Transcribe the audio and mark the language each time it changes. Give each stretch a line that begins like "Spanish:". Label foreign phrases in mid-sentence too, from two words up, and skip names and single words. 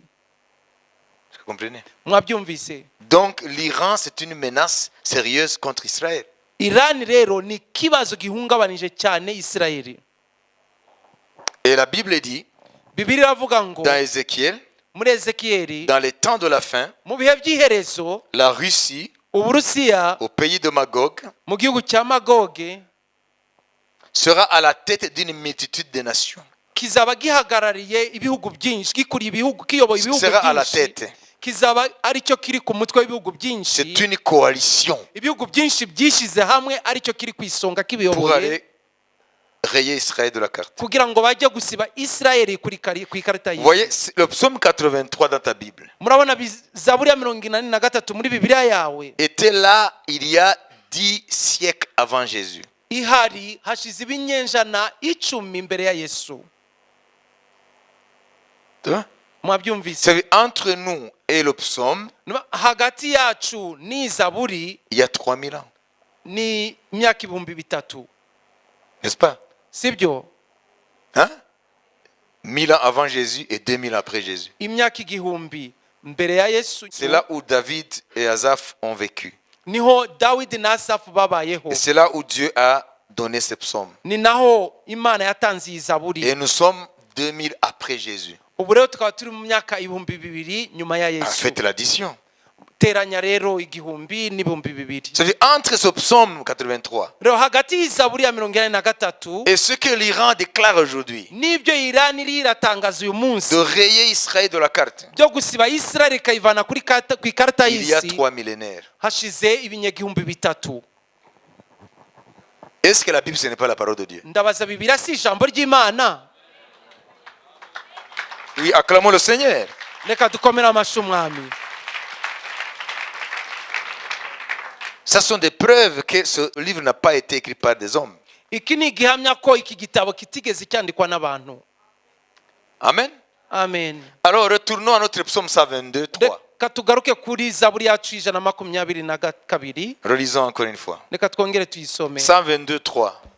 French: Vous comprenez?
Kinyarwanda: Mwabyumvise?
French: Donc l'Iran, c'est une menace sérieuse contre Israël.
Kinyarwanda: irani rero ni ikibazo gihungabanije cyane isirayeli.
French: Et la Bible dit,
Kinyarwanda: Bibiliya iravuga ngo
French: dans Ézéchiel,
Kinyarwanda: muri ezekiyeli
French: dans les temps de la fin,
Kinyarwanda: mu bihe by'iherezo
French: la Russie,
Kinyarwanda: uburusiya
French: au pays de Magog,
Kinyarwanda: mu gihugu cya magoge
French: sera à la tête d'une multitude de nations.
Kinyarwanda: kizaba gihagarariye ibihugu byinshi, gikuriye ibihugu, kiyoboye ibihugu
French: Sera à la
Kinyarwanda: byinshi,
French: tête.
Kinyarwanda: kizaba aricyo kiri ku mutwe w'ibihugu byinshi,
French: C'est une coalition
Kinyarwanda: ibihugu byinshi byishyize hamwe aricyo kiri ku isonga
French: pour
Kinyarwanda: kibiyoboye
French: aller rayer Israël de la carte.
Kinyarwanda: kugira ngo bajye gusiba isirayeli ku ikarita
French: Vous voyez,
Kinyarwanda: y'isi.
French: c'est le psaume 83 dans ta Bible
Kinyarwanda: Murabona zaburi ya 83 muri bibiliya yawe
French: était là il y a 10 siècles avant Jésus.
Kinyarwanda: ihari hashize ibinyenjana 10 imbere ya Yesu.
French: Hein?
Kinyarwanda: Mwabyumvise?
French: C'est entre nous et le psaume,
Kinyarwanda: Hagati yacu ni zaburi
French: il y a 3000 ans.
Kinyarwanda: ni imyaka 3000,
French: N'est-ce pas?
Kinyarwanda: sibyo?
French: Hein? 1000 ans avant Jésus et 2000 ans après Jésus.
Kinyarwanda: Imyaka 1000 mbere ya Yesu.
French: C'est là où David et Asaph ont vécu.
Kinyarwanda: Niho Dawidi na Asafu babayeho.
French: Et c'est là où Dieu a donné ces psaumes.
Kinyarwanda: Ni naho Imana yatanze iyi zaburi.
French: Et nous sommes 2000 après Jésus.
Kinyarwanda: Ubu rero tukaba turi mu myaka 2000 nyuma ya Yesu.
French: Faites l'addition.
Kinyarwanda: Teranya rero 1000 n'ibihumbi 2000.
French: C'est entre ce psaume 83
Kinyarwanda: Rero hagati y'izaburi ya 83
French: et ce que l'Iran déclare aujourd'hui,
Kinyarwanda: n'ibyo Irani iratangaza uyu munsi
French: de rayer Israël de la carte,
Kinyarwanda: byo gusiba Israel ikayivana ku ikarita
French: il y a
Kinyarwanda: y'isi,
French: 3 millénaires.
Kinyarwanda: hashize ibinyagihumbi 3.
French: Est-ce que la Bible, ce n'est pas la parole de Dieu?
Kinyarwanda: Ndabaza Bibiliya si ijambo ry'Imana?
French: Oui, acclamons le Seigneur.
Kinyarwanda: Reka dukomere amashyi umwami.
French: Ce sont des preuves que ce livre n'a pas été écrit par des hommes.
Kinyarwanda: Iki ni igihamya ko iki gitabo kitigeze cyandikwa n'abantu. Amen. Amen.
French: Alors retournons à notre psaume 122, 3.
Kinyarwanda: Reka tugaruke kuri zaburi yacu 122.
French: Relisons encore une fois.
Kinyarwanda: Reka twongere tuyisome. 122, 3.